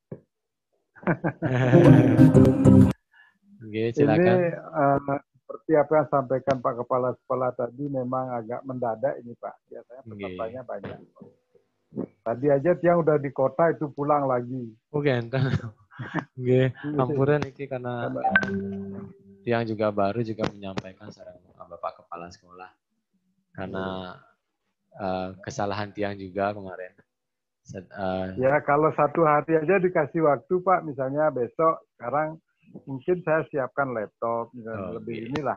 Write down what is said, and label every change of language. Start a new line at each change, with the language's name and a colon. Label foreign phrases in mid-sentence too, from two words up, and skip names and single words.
Indonesian: Oke, silakan. Ini seperti apa yang sampaikan Pak Kepala Sekolah tadi, memang agak mendadak ini Pak. Biasanya pesertanya banyak. Tadi aja tiang udah di kota itu pulang lagi. Oke,
Balinese: nggih, ampuran iki
Indonesian: karena tiang juga baru juga menyampaikan sareng Bapak Kepala Sekolah. Karena kesalahan tiang juga kemarin. Ya, kalau satu hari aja dikasih waktu Pak, misalnya besok, sekarang mungkin saya siapkan laptop, misalnya lebih inilah.